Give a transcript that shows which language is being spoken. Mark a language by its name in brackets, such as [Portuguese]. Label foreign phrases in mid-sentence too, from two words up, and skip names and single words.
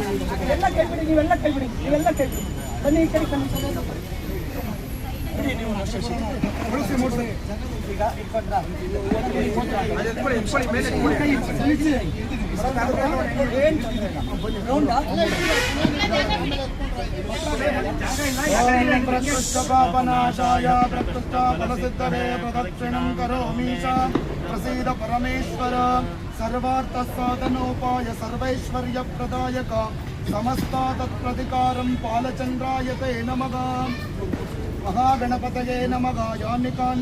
[Kannada] ಎಲ್ಲ ಕೈಬಿಡಿ, ನೀವೆಲ್ಲ ಕೈಬಿಡಿ, ನೀವೆಲ್ಲ ಕೈಬಿಡಿ. ಬನ್ನಿ ಈ ಕಡೆ ಬನ್ನಿ. ನೀವು ಈಗ ಇಟ್ಕೊಂಡ್ರ [Sanskrit] प्रकृष्टपापनाशाय प्रकृष्टफलसिद्धये प्रदक्षिणं करोमीश प्रसीद परमेश्वर सर्वार्थसाधनोपाय सर्वैश्वर्यप्रदायक समस्ता तत्प्रतिकारं पालचन्द्राय ते नमः महागणपतये नमः यानि कानि